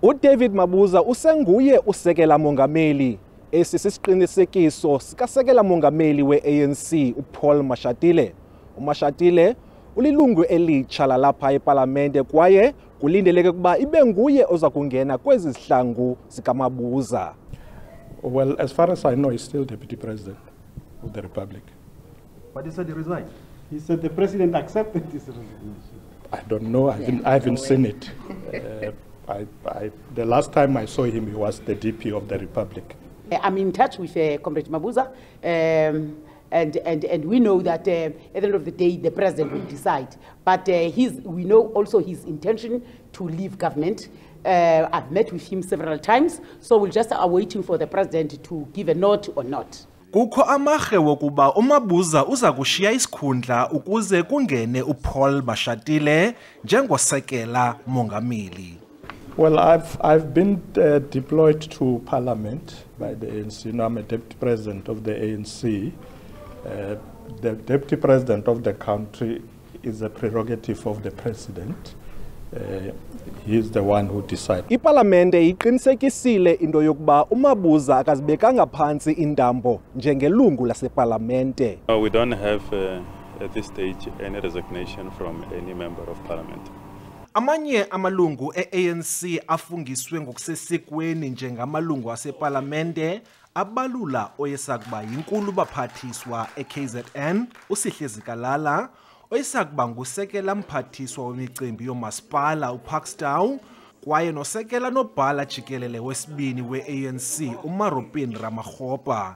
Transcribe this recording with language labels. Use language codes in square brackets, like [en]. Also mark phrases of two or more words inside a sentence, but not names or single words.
[xh] uDavid Mabuza usenguye usekela mongameli. Esi sisiqinisekiso sikasekela mongameli we-ANC uPaul Mashatile. uMashatile ulilungu elitsha lalapha ephalamende kwaye kulindeleke ukuba ibe nguye oza kungena kwezi zihlangu zikaMabuza. [en] Well, as far as I know, he's still Deputy President of the Republic. But he said he resigned. He said the president accepted his resignation. I don't know. I haven't seen it. The last time I saw him, he was the DP of the Republic. I'm in touch with Comrade Mabuza, and we know that at the end of the day, the president will decide. But we know also his intention to leave government. I've met with him several times, so we're just waiting for the president to give a nod or not. [xh] Kukho amarhe wokuba uMabuza uza kushiya isikhundla ukuze kungene uPaul Mashatile njengosekela mongameli. [en] Well, I've been deployed to Parliament by the ANC. Now I'm a Deputy President of the ANC. The Deputy President of the country is a prerogative of the President. He is the one who decides. [xh] Iphalamende iqinisekisile into yokuba uMabuza akazibekanga phantsi indambo njengelungu lasephalamende. [en] We don't have at this stage any resignation from any member of Parliament. [xh] Amanye amalungu e-ANC afungiswe ngokusesikweni njengamalungu asephalamende abalula oyesakuba yinkulu baphathiswa eKZN uSihlezi Kalala, oyesakuba ngusekela mphathiswa wemicimbi yomasipala uParkstown kwaye nosekela nobhala jikelele wesibini we-ANC uMaropin Ramaphosa.